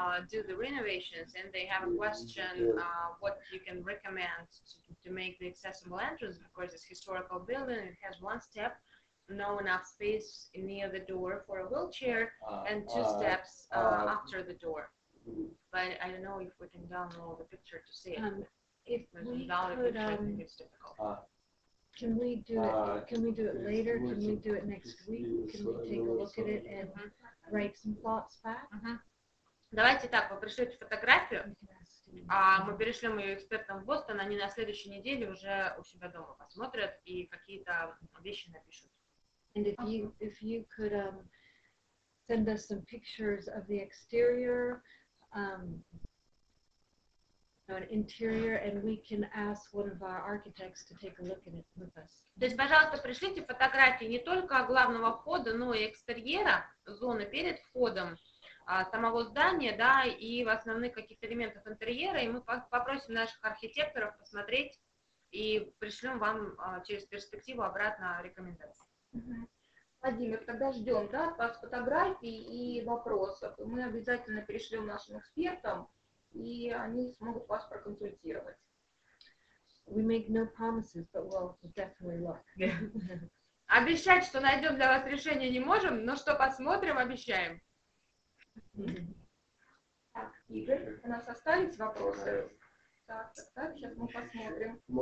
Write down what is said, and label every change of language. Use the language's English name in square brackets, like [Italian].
[English] Do the renovations, and they have a question what you can recommend to make the accessible entrance, because it's historical building, it has 1 step, no enough space near the door for a wheelchair, and 2 steps after the door. But I don't know if we can download the picture to see it. If we without a picture, I think it's difficult. Can we do it? Can we do it later? Can we do it next week? Can we take a look at it and write some thoughts back? [Russian] Давайте так, вы пришлете фотографию, А мы перешлем ее экспертам в Бостон, они на следующей неделе уже у себя дома посмотрят и какие-то вещи напишут. [English] And if you could send us some pictures of the exterior, an interior, and we can ask one of our architects to take a look at it with us. [Russian] То есть, пожалуйста, пришлите фотографии не только главного входа, но и экстерьера, зоны перед входом, самого здания, да, и в основных каких-то элементов интерьера, и мы попросим наших архитекторов посмотреть и пришлем вам через перспективу обратно рекомендации. Владимир, тогда ждем, да, от вас фотографий и вопросов. Мы обязательно перешлем нашим экспертам, и они смогут вас проконсультировать. [English] We make no promises, but we'll definitely look. [Russian] Обещать, что найдем для вас решение, не можем, но что посмотрим, обещаем. Так, Игорь, у нас остались вопросы? Так, сейчас мы посмотрим.